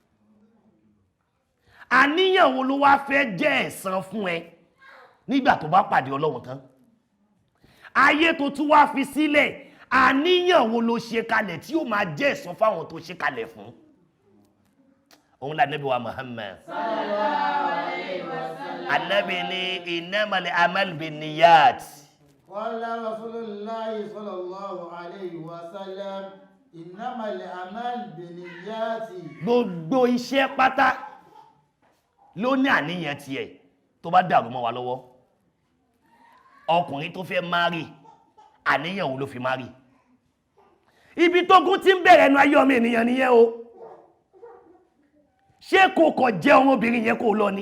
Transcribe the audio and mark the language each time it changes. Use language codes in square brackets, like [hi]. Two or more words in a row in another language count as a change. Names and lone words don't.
[yo] Àníyàn wo ló wá fẹ́ jẹ́ ẹ̀san fún ẹ nígbà tó bá pàdé Ọlọ́run tán. Ayé tó tún wá fi sílẹ̀ àníyàn wo ló ṣe kalẹ̀ tí ó máa jẹ́ ẹ̀san fáwọn tó ṣe kalẹ̀ fún. Òun la Nábì wa Muhammad [ar] صلى الله عليه وسلم. [yo] Ànábì ní [ar] إنما الأعمال بالنيات. قال رسول الله صلى الله عليه وسلم إنما الأعمال بالنيات. [yo] Gbogbo iṣẹ́ pátá ló ní àníyàn tiẹ̀ tó bá dàrú mọ́ wa lọ́wọ́. Ọkùnrin tó fẹ́ márì àníyàn wo ló fi márì. Ibi tógun ti ń bẹ̀rẹ̀ ẹnu ayé ọmọ ènìyàn nìyẹn o. Ṣé kò kọ̀ jẹ́ ọmọbìnrin yẹn kó lọ ni?